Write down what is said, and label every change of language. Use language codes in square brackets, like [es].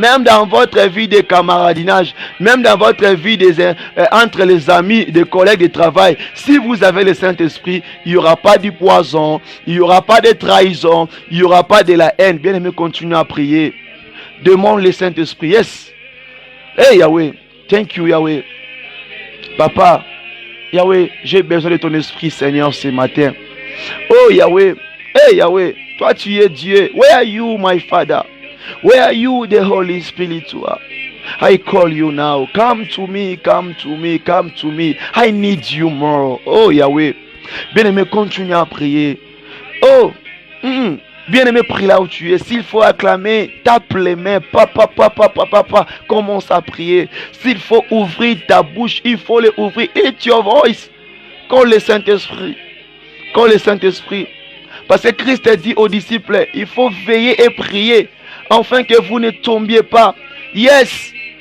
[fr] Même dans votre vie de camaradinage, même dans votre vie entre les amis, des collègues de travail, si vous avez le Saint-Esprit, il n'y aura pas du poison, il n'y aura pas de trahison, il n'y aura pas de la haine. Bien aimé, continue à prier. Demande le Saint-Esprit. [en] Yes. Hey Yahweh. Thank you Yahweh. Papa. [fr] Yahweh, j'ai besoin de ton esprit, Seigneur, ce matin. [en] Oh Yahweh, hey Yahweh, [fr] toi tu es Dieu. [en] Where are you, my Father? Where are you, the Holy Spirit? I call you now. Come to me, come to me, come to me. I need you more. Oh Yahweh, [fr] bien-aimé, continue à prier. Oh, bien-aimé, prie là où tu es. S'il faut acclamer, tape les mains. Papa, commence à prier. S'il faut ouvrir ta bouche, il faut les ouvrir. [en] It's your voice. [fr] Call le Saint-Esprit. Call le Saint-Esprit. Parce que Christ a dit aux disciples, il faut veiller et prier, afin que vous ne tombiez pas. Yes.